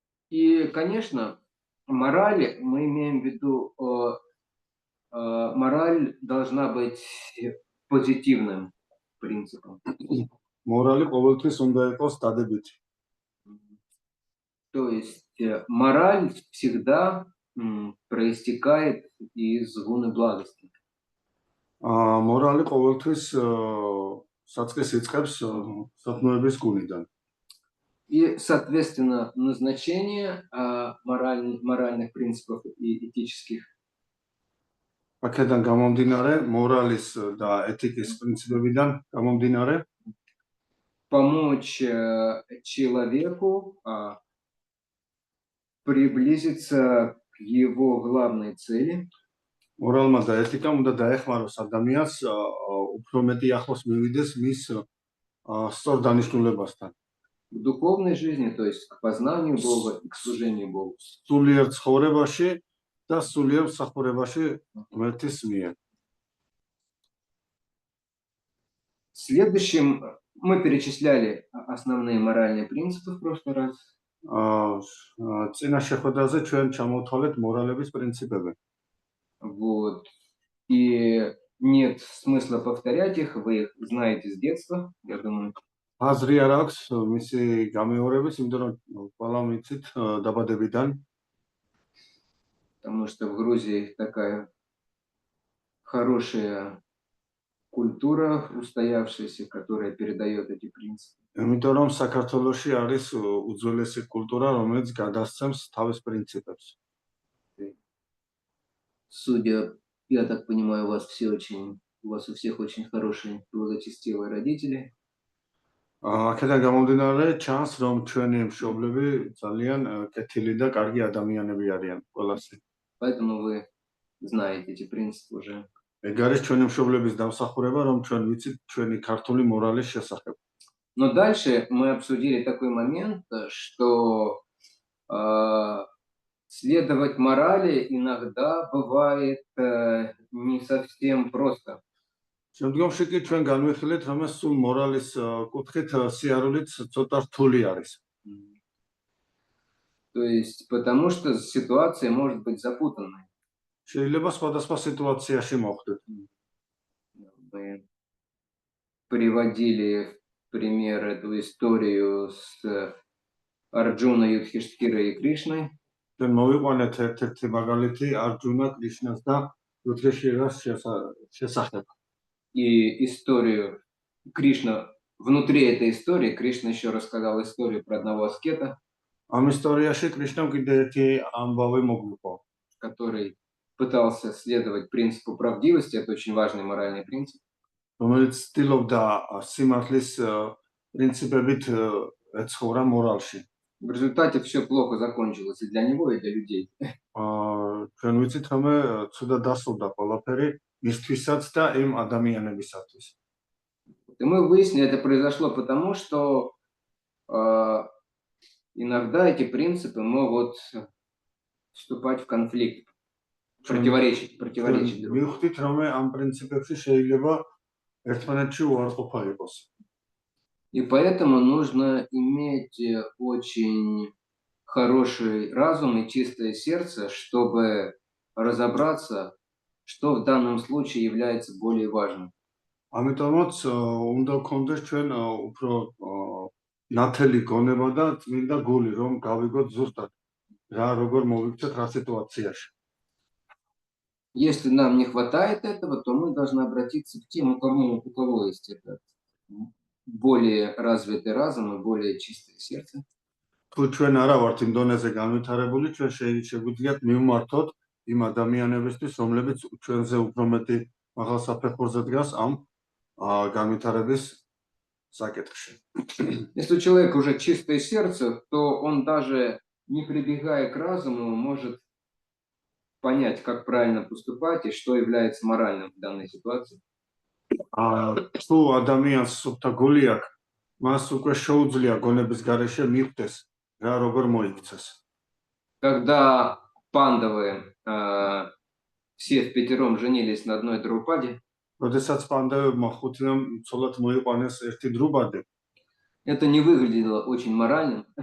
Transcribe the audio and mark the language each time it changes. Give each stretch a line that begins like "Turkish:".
Russian: И, конечно, мораль, мы имеем в виду, мораль должна быть позитивным принципом.
Georgian: Морали ყოველთვის უნდა იყოს დადებითი.
Russian: То есть мораль всегда проистекает из гуны благости.
Georgian: Морალი ყოველთვის საწყის იწყებს სათნოების გუნიდან.
Russian: И, соответственно, назначение моральных принципов и этических
Georgian: აქედან გამომდინარე, მორალის და ეთიკის პრინციპებიდან გამომდინარე,
Russian: помочь человеку приблизиться к его главной цели.
Georgian: მორალმა და ეთიკამ უნდა დაეხმაროს ადამიანს უფრო მეტი ახლოს მივიდეს მის სწორ დანიშნულებასთან.
Russian: В духовной жизни, то есть к познанию Бога и к служению Богу.
Georgian: სულიერ ცხოვრებაში და სულიერ მსახურებაში ღმერთის მიერ.
Russian: Следующим мы перечисляли основные моральные принципы в прошлый раз.
Georgian: წინა შეხვედრაზე ჩვენ ჩამოვთვალეთ მორალების პრინციპები.
Russian: Вот. И нет смысла повторять их, вы их знаете с детства, я думаю.
Georgian: აზრი არ აქვს მისი გამეორების, იმიტომ რომ ყველა ვიცით დაბადებიდან,
Russian: Потому что в Грузии такая хорошая культура устоявшаяся, которая передает эти принципы.
Georgian: იმიტომ რომ საქართველოში არის უძველესი კულტურა, რომელიც გადასცემს თავის პრინციპებს.
Russian: Судя, я так понимаю, у вас у всех очень хорошие благочестивые родители.
Georgian: აქედან გამომდინარე ჩანს, რომ ჩვენი მშობლები ძალიან კეთილი და კარგი ადამიანები არიან ყველასი.
Russian: Поэтому вы знаете эти принципы уже.
Georgian: ეგ არის ჩვენი მშობლების დამსახურება, რომ ჩვენ ვიცით ჩვენი ქართული მორალის შესახებ.
Russian: Но дальше мы обсудили такой момент, что следовать морали иногда бывает не совсем просто.
Georgian: შემდგომში კი ჩვენ განვიხილეთ, რომ ეს სულ მორალის კუთხით სიარულიც ცოტა რთული არის.
Russian: То есть, потому что ситуация может быть запутанной.
Georgian: შეიძლება სხვადასხვა სიტუაციაში მოხვდეთ.
Russian: Мы приводили в пример эту историю с Арджуной, Юдхиштхирой и Кришной.
Georgian: ჩვენ მოვიყვანეთ ერთ-ერთი მაგალითი არჯუნა, კრიშნას და იუდჰიშთირას შესახებ.
Russian: И историю Кришна, внутри этой истории Кришна еще рассказал историю про одного аскета,
Georgian: ამ ისტორიაში კრიშნამ კიდე ერთი ამბავი მოგვიყვა,
Russian: который пытался следовать принципу правдивости, это очень важный моральный принцип.
Georgian: რომელიც ცდილობდა სიმართლის პრინციპებით ეცხოვრა მორალში.
Russian: В результате все плохо закончилось и для него, и для людей.
Georgian: ჩვენ ვიცით, რომ ცუდად დასრულდა ყველაფერი მისთვისაც და იმ ადამიანებისათვის.
Russian: И мы выяснили, это произошло потому, что иногда эти принципы могут вступать в конфликт, противоречить друг другу.
Georgian: მივხვდით, რომ ამ პრინციპებში შეიძლება ერთმანეთში უარყოფა იყოს.
Russian: И поэтому нужно иметь очень хороший разум и чистое сердце, чтобы разобраться, что в данном случае является более важным.
Georgian: ამიტომაც უნდა გქონდეს ჩვენ უფრო ნათელი გონება და წმინდა გული, რომ გავიგოთ зустат რა როგორ მოვიქცეთ რა სიტუაციაში.
Russian: Если нам не хватает этого, то мы должны обратиться к тем, у кого есть это более развитый разум и более чистое сердце.
Georgian: თუ ჩვენ არა ვართ იმ დონეზე განვითარებული, ჩვენ შეგვიძლიათ მივმართოთ იმ ადამიანებისთვის, რომლებიც ჩვენზე უფრო მეტი მაღალ საფეხურზე დგას ამ განვითარების საკითხში.
Russian: Если у человека уже чистое сердце, то он даже не прибегая к разуму может понять, как правильно поступать и что является моральным в данной ситуации.
Georgian: თუ ადამიანს სუფთა გული აქვს, მას უკვე შეუძლია გონების გარეშე მიხვდეს რა როგორ მოიქცეს.
Russian: Когда пандавы все впятером женились на одной Драупаде,
Georgian: როდესაც პანდავებმა ხუთიამ ცოლად მოიყვანეს ერთი დრუბადი,
Russian: это не выглядело очень моральным,